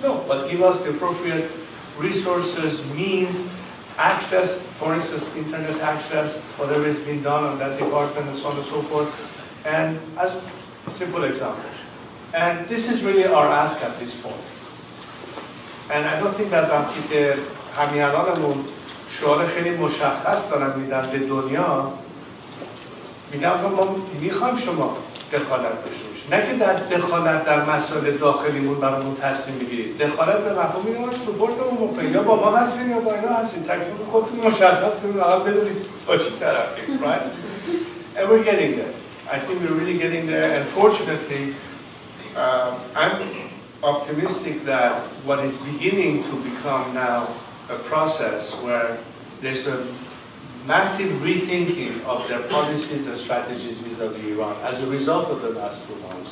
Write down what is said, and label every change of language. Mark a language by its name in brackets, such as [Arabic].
[English] No, but give us the appropriate resources, means, access, for instance, internet access, whatever has been done on that department and so on and so forth. And as a simple example. And this is really our ask at this point. And I don't think that [Persian] وقتی که همیهنانمون شعار خیلی مشخص دارن میدن به دنیا، میگن ما میخوایم شما دخالت داشته باشید، نه که در دخالت در مسائل داخلیمون برامون تصمیم بگیرید. دخالت به مفهوم اینه سپورتمون بکنید، یا با ما هستین یا با اینا هستین، تکلیف خودتون مشخص کنید، فقط بدونید با چی طرفید. [English] Right? And we're getting there. I think we're really getting there, and fortunately, I'm optimistic that what is beginning to become now a process where there's a massive rethinking of their policies and strategies vis-a-vis Iran as a result of the last 2 months.